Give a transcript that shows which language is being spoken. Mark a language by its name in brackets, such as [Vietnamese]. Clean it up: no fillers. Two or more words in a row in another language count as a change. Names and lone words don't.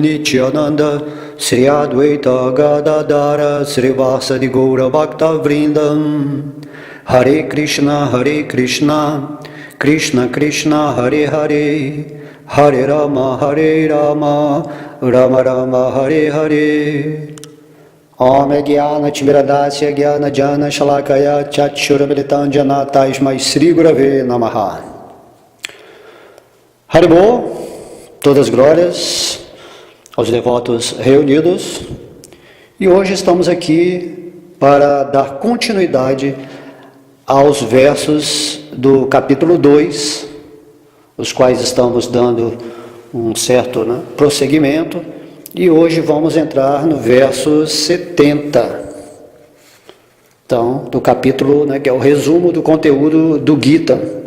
[Sanskrit] Nityananda Sri Advaita Gadadara Srivasadi Gaura Bhakta Vrindam Hare Krishna Krishna Krishna Hare Hare Hare Rama Rama Rama Hare Hare Om Jnana Timiradasya Jnana Jana Shalakaya Chakshurabilitam Jana Tasmai Sri Gurave Namaha. [Portuguese] Haribol, todas as glórias aos devotos reunidos, e hoje estamos aqui para dar continuidade aos versos do capítulo 2, os quais estamos dando um certo prosseguimento, e hoje vamos entrar no verso 70, então, do capítulo, que é o resumo do conteúdo do Gita.